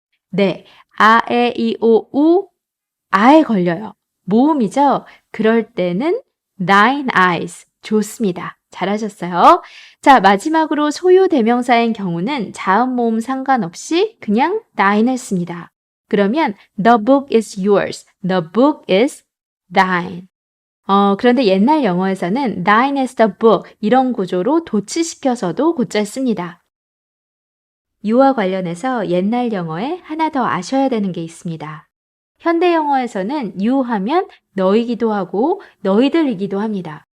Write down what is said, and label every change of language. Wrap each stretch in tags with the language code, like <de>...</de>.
<ko>네, 아, 에, 이, 오, 우, 아에 걸려요. 모음이죠? 그럴 때는 thine eyes. 좋습니다. 잘하셨어요. 자, 마지막으로 소유 대명사인 경우는 자음 모음 상관없이 그냥 thine을 씁니다. 그러면</ko> <en>the book is yours. The book is thine.</en> <ko>그런데 옛날 영어에서는</ko> <en>thine is the book</en> <ko>이런 구조로 도치시켜서도 곧잘 씁니다. you와 관련해서 옛날 영어에 하나 더 아셔야 되는 게 있습니다. 현대 영어에서는 you 하면 너이기도 하고 너희들이기도 합니다.</ko>